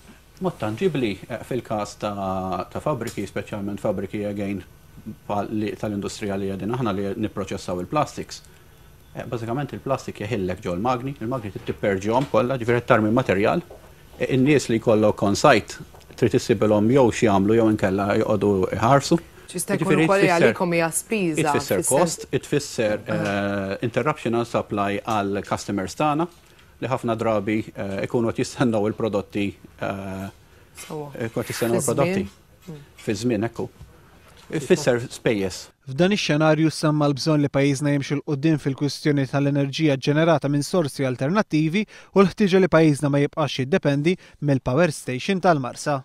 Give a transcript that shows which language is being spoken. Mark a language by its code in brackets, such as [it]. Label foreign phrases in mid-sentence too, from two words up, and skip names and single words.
[mt] Mod tanġibli fil-każ ta' fabriki, speċjalment fabriki again tal-industrija li qegħdin aħna li nipproċessaw il-plastics. Bażikament il-plastik jeħillek ġol magni, il-magni tipperġihom kollha, ġifieri tarmi materjal. In-nies li jkollok [en] on site [mt] trid issibilhom jew xi jagħmlu jew inkella jqogħdu iħarsu. Jista' jkun ukoll għalikom hija spiża. Itfisser cost, itfisser [en] interruption of supply [mt] għal customers tagħna li ħafna drabi ikunu qed jistennew il-prodotti fi żmien ekku. Ifisser spejjeż. F'dan ix-xenarju semma l-bżonn li pajjiżna jimxu l quddiem fil-kwistjoni tal-enerġija ġenerata minn sorsi alternattivi u l-ħtieġa li pajjiżna ma jibqax jiddependi mill- [en] power station [mt] tal-Marsa.